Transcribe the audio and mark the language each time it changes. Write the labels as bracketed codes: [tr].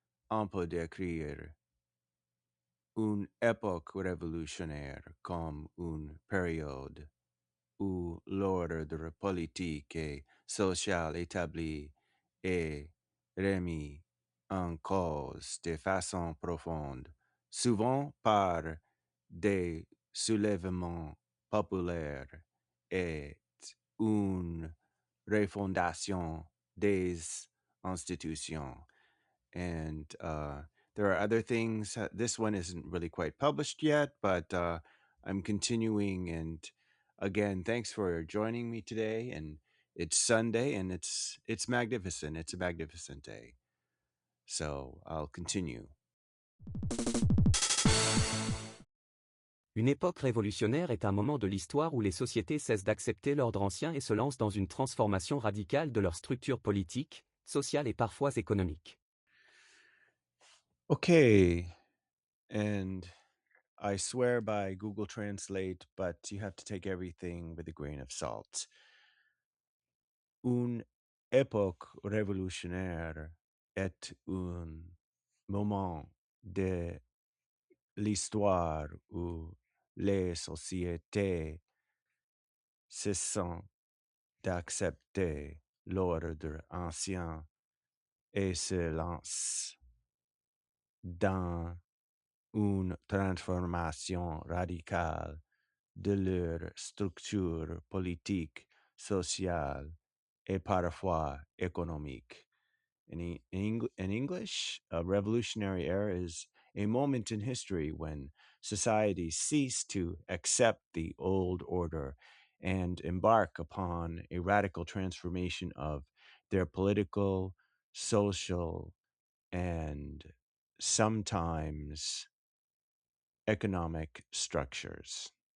[fr] On peut décrire une époque révolutionnaire comme une période où l'ordre politique et social établi est remis en cause de façon profonde, souvent par des soulèvements populaires et une refondation des institutions. [en] And there are other things. This one isn't really quite published yet, but I'm continuing. And again, thanks for joining me today. And it's Sunday, and it's magnificent. It's a magnificent day. So I'll continue. [fr] Une époque révolutionnaire est un moment de l'histoire où les sociétés cessent d'accepter l'ordre ancien et se lancent dans une transformation radicale de leur structure politique, sociale et parfois économique. [en] Okay, and I swear by Google Translate, but you have to take everything with a grain of salt. [fr] Une époque révolutionnaire est un moment de l'histoire où les sociétés cessent d'accepter l'ordre ancien et se lancent dans une transformation radicale de leur structure politique, sociale et parfois économique. [en] In English, a revolutionary era is a moment in history when societies cease to accept the old order and embark upon a radical transformation of their political, social, and sometimes economic structures.